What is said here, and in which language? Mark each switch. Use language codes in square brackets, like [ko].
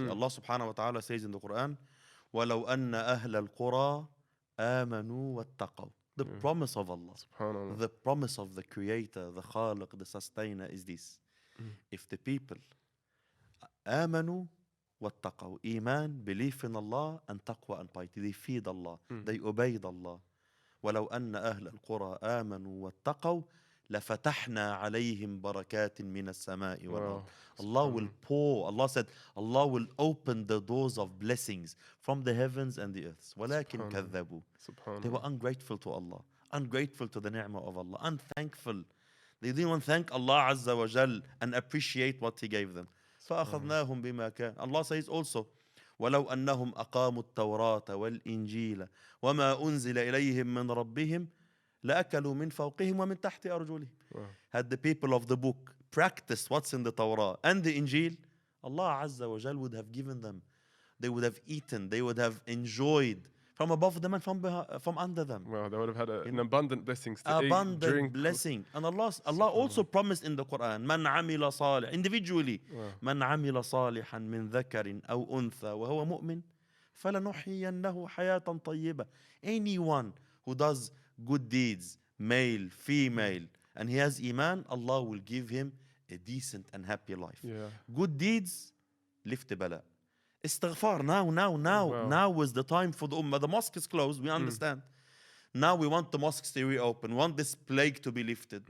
[en] Allah subhanahu wa ta'ala says in the Quran, [ar] وَلَوْ أَنَّ أَهْلَ الْقُرَىٰ آمَنُوا وَاتَّقَوْا. [en] The promise of Allah, the promise of the Creator, the Khaliq, the Sustainer is this. If the people [ar] آمنوا واتقوا, [en] iman, belief in Allah, and taqwa and piety, they feared Allah, they obeyed Allah. [ar] ولو أن أهل القرى آمنوا واتقوا لفتحنا عليهم بركات من السماء والأرض. [en] Allah will pour, Allah said, Allah will open the doors of blessings from the heavens and the earth. [ar] ولكن كذبوا. [en] They were ungrateful to Allah, ungrateful to the ni'mah of Allah, unthankful. They didn't even thank Allah Azza wa Jal and appreciate what He gave them. [ar] فأخذناهم بما كان. [en] Allah says also, [ar] ولو أنهم أقاموا التوراة والإنجيل وما أنزل إليهم من ربهم لأكلوا من فوقهم ومن تحت أرجلهم. [en] Had the people of the book practiced what's in the Torah and the Injil, Allah Azza wa Jal would have given them. They would have eaten, they would have enjoyed from above them and from under them. Well, they would have had an abundant blessings to abundant eat during blessing. And Allah also promised in the Quran, [ar] من عمل صالح, [en] individually, [ar] من عمل صالحا من ذكر أو أنثى وهو مؤمن فلنحيينه حياة طيبة. [en] Anyone who does good deeds, male, female, and he has iman, Allah will give him a decent and happy life. Good deeds lift the bala. Istighfar, now is the time for the ummah. The mosque is closed, we understand. Now we want the mosques to reopen, we want this plague to be lifted.